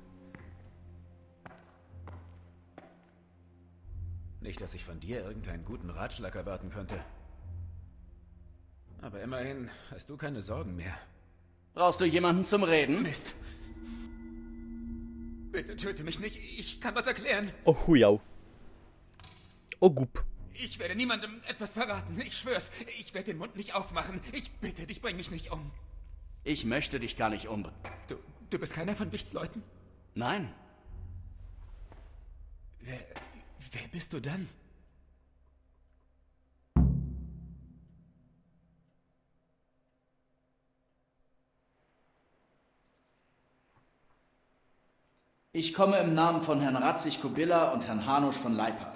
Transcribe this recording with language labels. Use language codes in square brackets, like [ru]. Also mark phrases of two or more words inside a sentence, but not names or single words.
[de] Nicht, dass ich von dir irgendeinen guten Ratschlag erwarten könnte. Aber immerhin hast du keine Sorgen mehr. Brauchst du jemanden zum Reden? Mist. Bitte töte mich nicht, ich kann was erklären. O chujał. O głup. Ich werde niemandem etwas verraten, ich schwör's. Ich werde den Mund nicht aufmachen. Ich bitte dich, bring mich nicht um. Ich möchte dich gar nicht umbringen. Du bist keiner von Wichts Leuten? Nein. Wer bist du dann? Ich komme im Namen von Herrn Ratzig-Kubilla und Herrn Hanusch von Leipa.